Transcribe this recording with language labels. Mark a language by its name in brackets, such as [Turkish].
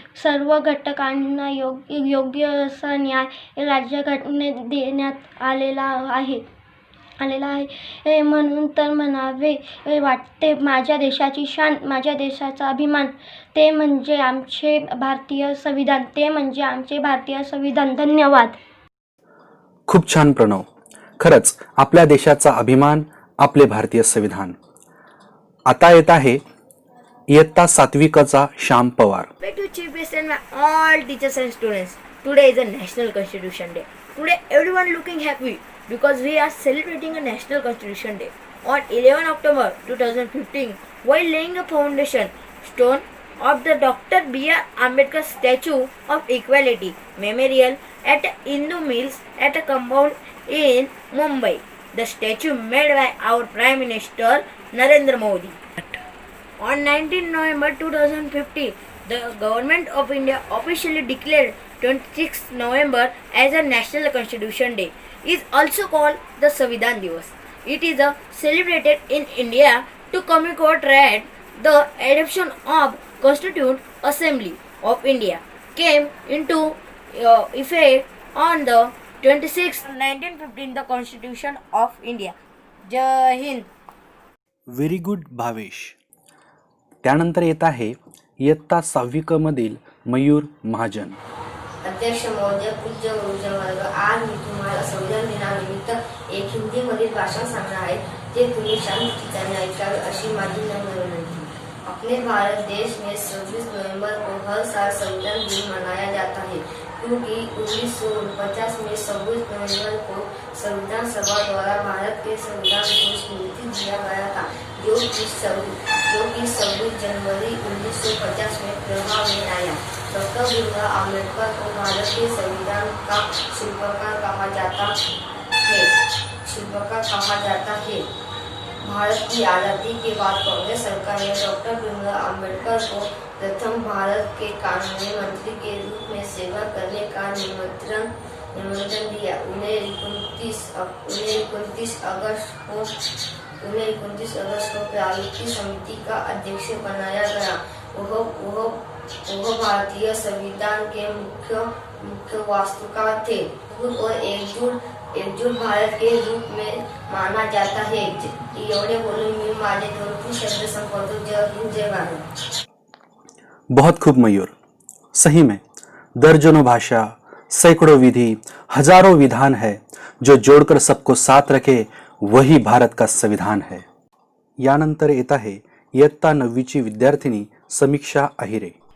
[Marathi] सर्व घटकांना योग्य असा न्याय राज्यघटनेत देण्यात आलेला आहे म्हणून तर म्हणावे वाटते, माझ्या देशाची शान, माझ्या देशाचा अभिमान, ते म्हणजे आमचे भारतीय संविधान, ते म्हणजे आमचे भारतीय संविधान। धन्यवाद। खूप छान प्रणव, खरंच आपल्या देशाचा अभिमान आपले भारतीय संविधान। आता येत आहे इयत्ता 7वी क चा Shyam Pawar. [English] Respected Chief Guest and my all teachers and students, today is a National Constitution Day. Today everyone looking happy because we are celebrating a National Constitution Day. On 11 October 2015, while laying a foundation stone of the Dr. B.R. Ambedkar Statue of Equality Memorial at Hindu Mills at a compound in Mumbai, the statue made by our Prime Minister Narendra Modi. On 19 November 2015, the Government of India officially declared 26 November as a National Constitution Day. It is also called the Samvidhan Divas. It is celebrated in India to commemorate the adoption of Constituent Assembly of India came into effect on the 26th 1915, the Constitution of India. Jai Hind. Very good Bhavesh. [Marathi] त्यानंतर येत आहे इयत्ता 6वी क मधील मयूर महाजन। अध्यक्ष महोदय, पूज्य गुरुजन वर्ग, आज मी तुम्हाला संविधान दिनानिमित्त एक हिंदीमधील भाषण सांगणार आहे, ते तुम्ही शांत चित्ताने ऐकावे अशी माझी नम्र विनंती। [Hindi] अपने भारत देश में 26 नवंबर को हर साल संविधान दिन मनाया जाता है, क्योंकि 1949 में 26 नवंबर को संविधान सभा द्वारा भारत के संविधान को स्वीकृति दिया गया था, जो कि 26 जनवरी 1950 में प्रभाव में आया। डॉक्टर भीमराव अम्बेडकर को भारत के संविधान का शिल्पकार कहा जाता है। भारत की आज़ादी के बाद कांग्रेस सरकार ने डॉक्टर भीमराव अम्बेडकर को प्रथम भारत के कानूनी मंत्री के रूप में सेवा करने का निमंत्रण निमंत्रण दिया। उन्हें 29 अगस्त को प्रारूप समिति का अध्यक्ष बनाया गया। वह भारतीय संविधान के मुख्य वास्तुकार थे और एकजुट भारत के रूप में माना जाता है। [Marathi] एवढे बोलून मी माझे 2 शब्द संपवतो। [Hindi] जय हिंद, जय भारत। बहुत खूब मयूर। सही में दर्जनों भाषा, सैकड़ों विधि, हजारों विधान है जो जोड़कर सबको साथ रखे, वही भारत का संविधान है। [Marathi] यानंतर येत आहे इयत्ता 9वीची विद्यार्थिनी समीक्षा अहिरे।